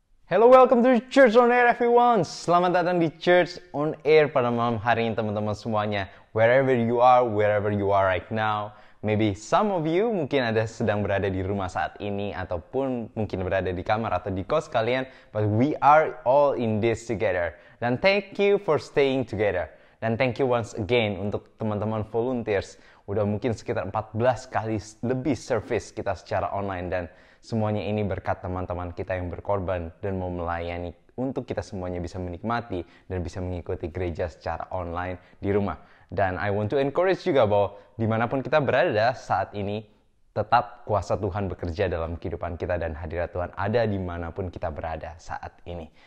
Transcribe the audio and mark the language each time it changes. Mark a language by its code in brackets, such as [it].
[en] Hello, welcome to Church on Air everyone. [id] Selamat datang di Church on Air pada malam hari ini teman-teman semuanya. [en] Wherever you are right now. Maybe some of you [id] mungkin ada sedang berada di rumah saat ini ataupun mungkin berada di kamar atau di kos kalian. [en] But we are all in this together. Dan thank you for staying together. Dan thank you once again [id] untuk teman-teman [en] volunteers. [id] Udah mungkin sekitar 14 kali lebih service kita secara online dan semuanya ini berkat teman-teman kita yang berkorban dan mau melayani untuk kita semuanya bisa menikmati dan bisa mengikuti gereja secara online di rumah. Dan [en] I want to encourage [id] juga bahwa dimanapun kita berada saat ini, tetap kuasa Tuhan bekerja dalam kehidupan kita dan hadirat Tuhan ada dimanapun kita berada saat ini.